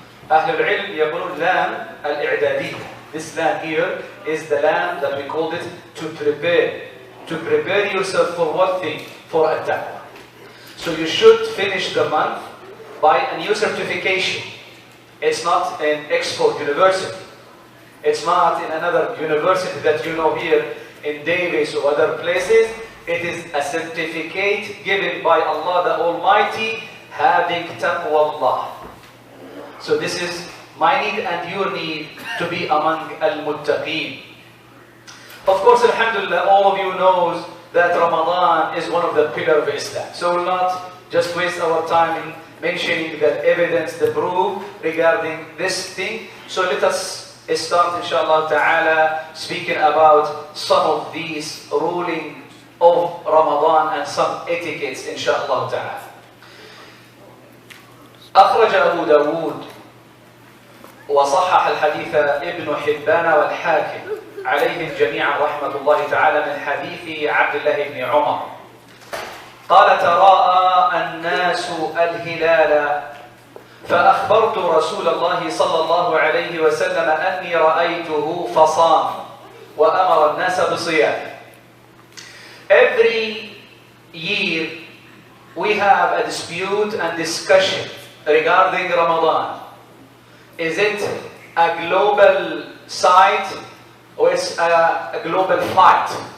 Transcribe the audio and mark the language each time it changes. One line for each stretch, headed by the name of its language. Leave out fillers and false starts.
Arabic: Ahlul ilm يقولون لام الإعدادية.
English: This lam here is the lam that we called it to prepare. To prepare yourself for what thing? For a taqwa. So you should finish the month by a new certification. It's not in Oxford University. It's not in another university that you know here in Davis or other places. It is a certificate given by Allah the Almighty, having taqwa Allah. So this is my need and your need to be among al-muttaqeen. Of course, alhamdulillah, all of you knows that Ramadan is one of the pillars of Islam. So we'll not just waste our time in mentioning the evidence, the proof regarding this thing. So let us start, inshallah ta'ala, speaking about some of these rulings of Ramadan and some etiquettes, inshallah ta'ala.
Arabic: أخرج أبو داود وصحح الحديث ابن حبان والحاكم عليهم جميعا رحمة الله تعالى من حديث عبد الله بن عمر قال تراءى الناس الهلال فأخبرت رسول الله صلى الله عليه وسلم أني رأيته فصام وأمر الناس بصيامه.
English: Every year we have a dispute and discussion regarding Ramadan. Is it a global site or it's a global fight?